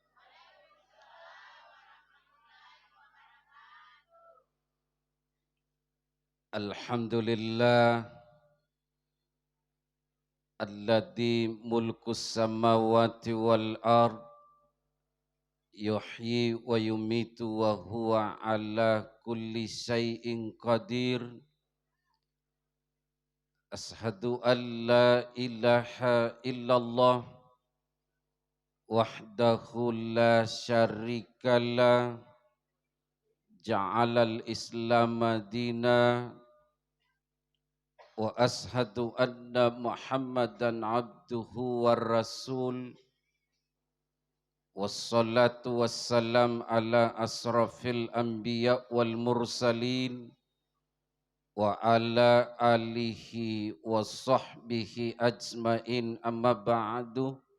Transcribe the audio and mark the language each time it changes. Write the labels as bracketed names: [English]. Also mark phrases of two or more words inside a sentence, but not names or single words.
[Arabic] الحمد لله الذي ملك السماوات والأرض يحيي ويميت وهو على كل شيء قدير. أشهد أن لا إله إلا الله وحده لا شريك له جعل الإسلام دينا وأشهد أن محمدا عبده والرسول والصلاة والسلام على أشرف الأنبياء والمرسلين وعلى آله وصحبه أجمعين أما بعد.